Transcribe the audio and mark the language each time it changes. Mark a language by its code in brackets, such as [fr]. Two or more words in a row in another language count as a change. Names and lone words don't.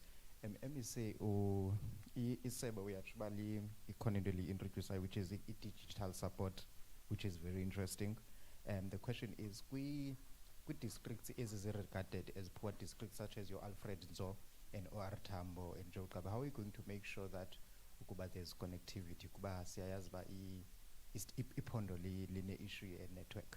[en] MEC [xh] isebe uyatshibali ikhona [en] introduce which is digital support, which is very interesting. The question is districts regarded as poor districts such as your Alfred Nzo and OR Tambo and Jokaba, how are we going to make sure that there's connectivity? [xh] Kuba siyayazi ba ipondo [en] line issue and network.